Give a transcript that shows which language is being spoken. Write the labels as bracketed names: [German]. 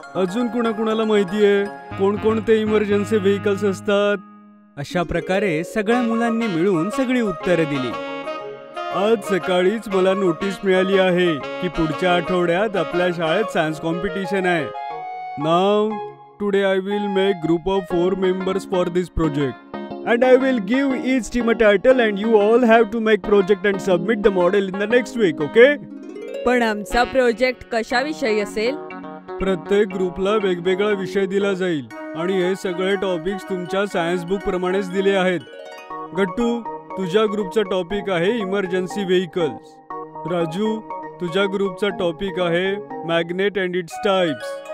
[Marathi] अजून कुणाकुणाला माहितीये कोणकोणते इमर्जन्सी व्हेइकल्स असतात? अशा प्रकारे सगळ्या मुलांनी मिळून सगळी उत्तरं दिली. आज सकाळीच मला नोटीस मिळाली आहे की पुढच्या आठवड्यात आपल्या शाळेत सायन्स कॉम्पिटिशन आहे. [English] नाव today I will make group of 4 members for this project and I will give each team a title and you all have to make project and submit the model in the next week, okay? [Marathi] पण आमचा project कशाविषयी असेल? प्रत्येक ग्रुपला वेगवेगळा विषय दिला जाईल आणि हे सगळे टॉपिक्स तुमच्या सायन्स बुक प्रमाणेच दिले आहेत. गट्टू, तुझ्या ग्रुपचा टॉपिक आहे इमर्जन्सी व्हेइकल्स. राजू, तुझ्या ग्रुपचा टॉपिक आहे मॅग्नेट अँड इट्स टाइप्स.